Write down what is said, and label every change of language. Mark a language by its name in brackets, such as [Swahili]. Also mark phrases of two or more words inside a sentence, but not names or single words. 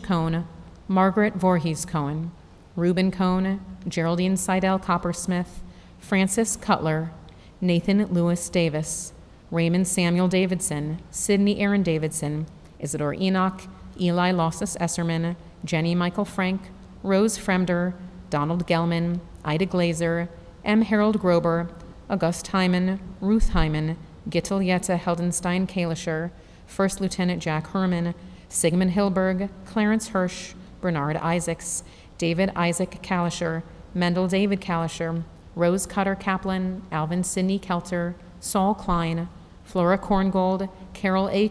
[English] Cohn, Margaret Voorhees Cohen, Reuben Cohn, Geraldine Seidel Coppersmith, Francis Cutler, Nathan Lewis Davis, Raymond Samuel Davidson, Sidney Aaron Davidson, Isidore Enoch, Eli Losses Esserman, Jenny Michael Frank, Rose Fremder, Donald Gelman, Ida Glazer, M. Harold Grober, August Hyman, Ruth Hyman, Gittel Yetta Heldenstein Kalischer, First Lieutenant Jack Herman, Sigmund Hilberg, Clarence Hirsch, Bernard Isaacs, David Isaac Kalisher, Mendel David Kalisher, Rose Cutter Kaplan, Alvin Sidney Kelter, Saul Klein, Flora Korngold, Carol A.